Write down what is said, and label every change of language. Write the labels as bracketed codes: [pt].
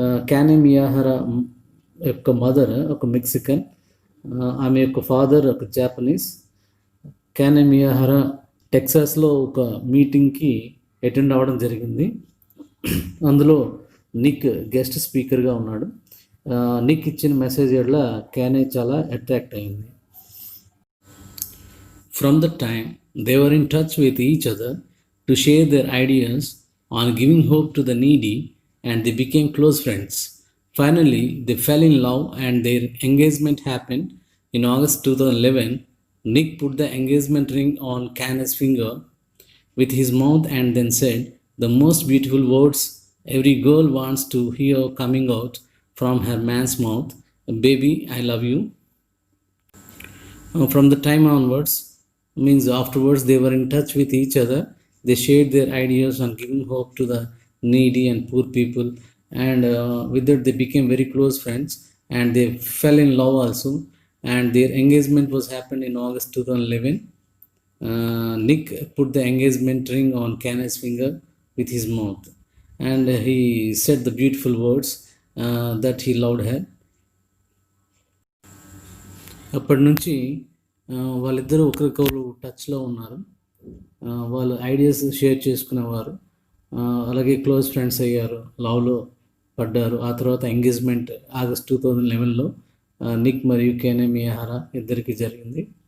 [te] కేనే మియాహరా యొక్క మదర్ ఒక మెక్సికన్, ఆమె యొక్క ఫాదర్ ఒక జాపనీస్. కేనే మియాహరా టెక్సాస్లో ఒక మీటింగ్కి అటెండ్ అవ్వడం జరిగింది. అందులో నిక్ గెస్ట్ స్పీకర్గా ఉన్నాడు. నిక్ ఇచ్చిన మెసేజ్ ఎట్లా కేనే చాలా అట్రాక్ట్ అయింది. [en] From that time, they were in touch with each other to share their ideas on giving hope to the needy, and they became close friends. Finally, they fell in love and their engagement happened in August 2011. Nick put the engagement ring on Kane's finger with his mouth and then said the most beautiful words every girl wants to hear coming out from her man's mouth: "Baby, I love you." From the time onwards, means afterwards, they were in touch with each other. They shared their ideas on giving hope to the needy and poor people, and with that they became very close friends, and they fell in love also, and their engagement was happened in August 2011. Nick put the engagement ring on Kane's finger with his mouth, and he said the beautiful words that he loved her. [te] అప్పటి నుంచి వాళ్ళిద్దరూ ఒకరికొకరు టచ్లో ఉన్నారు. వాళ్ళు ideas share చేసుకునేవారు, అలాగే [en] close friends [te] అయ్యారు, లవ్లో పడ్డారు. ఆ తర్వాత ఎంగేజ్మెంట్ ఆగస్ట్ 2011లో నిక్ మరియు కేనే మియాహరా ఇద్దరికి జరిగింది.